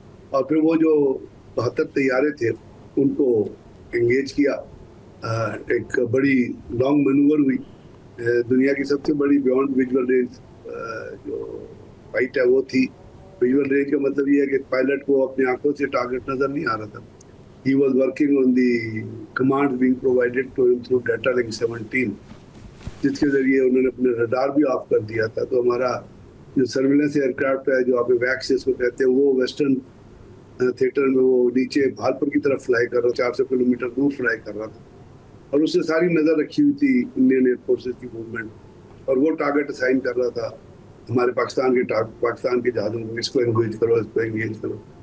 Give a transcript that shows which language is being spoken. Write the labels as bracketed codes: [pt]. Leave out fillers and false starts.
[ur] اور پھر وہ جو 72 طیارے تھے ان کو انگیج کیا. ایک بڑی لانگ مینوور ہوئی, دنیا کی سب سے بڑی بیونڈ ویژول رینج جو فائٹ ہے وہ تھی. ویژول رینج کا مطلب یہ ہے کہ پائلٹ کو اپنی آنکھوں سے ٹارگٹ نظر نہیں آ رہا تھا. [en] He was working on the commands being provided to him through Data Link 17, [ur] جس کے ذریعے انہوں نے اپنے ریڈار بھی آف کر دیا تھا. تو ہمارا جو سرویلنس ایئر کرافٹ ہے, جو آپ ویکس اس کو کہتے ہیں, وہ ویسٹرن تھیٹر میں وہ نیچے بھالپور کی طرف فلائی کر رہا, 400 کلومیٹر دور فلائی کر رہا تھا, اور اس سے ساری نظر رکھی ہوئی تھی انڈین ایئر فورسز کی موومنٹ, اور وہ ٹارگٹ اسائن کر رہا تھا ہمارے پاکستان کے جہازوں کو, اس کو انگیج کرو, اس کو انگیج کرو.